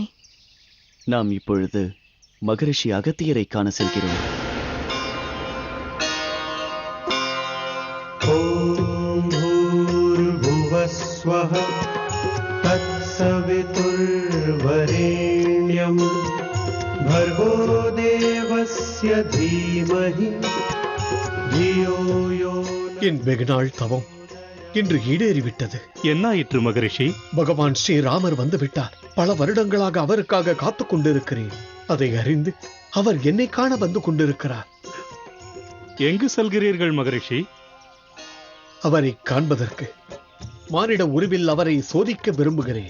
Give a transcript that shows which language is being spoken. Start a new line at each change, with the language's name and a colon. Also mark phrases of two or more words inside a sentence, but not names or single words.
Tamil: நாம் இப்பொழுது மகரிஷி அகத்தியரை காண செல்கிறோம்.
Sanskrit: ओम् भूर्भुवःस्वः तत्सवितुर्वरेण्यम् भर्गो देवस्य धीमहि धियो यो
Tamil: என் வெகுநாள் தவம் இன்று ஈடேறிவிட்டது. என்னாயிற்று மகரிஷி? பகவான் ஸ்ரீராமர் வந்து விட்டார். பல வருடங்களாக அவருக்காக காத்துக் கொண்டிருக்கிறேன். அதை அறிந்து அவர் என்னை காண வந்து கொண்டிருக்கிறார். எங்கு செல்கிறீர்கள் மகரிஷி? அவரை காண்பதற்கு மானிட உருவில் அவரை சோதிக்க விரும்புகிறேன்.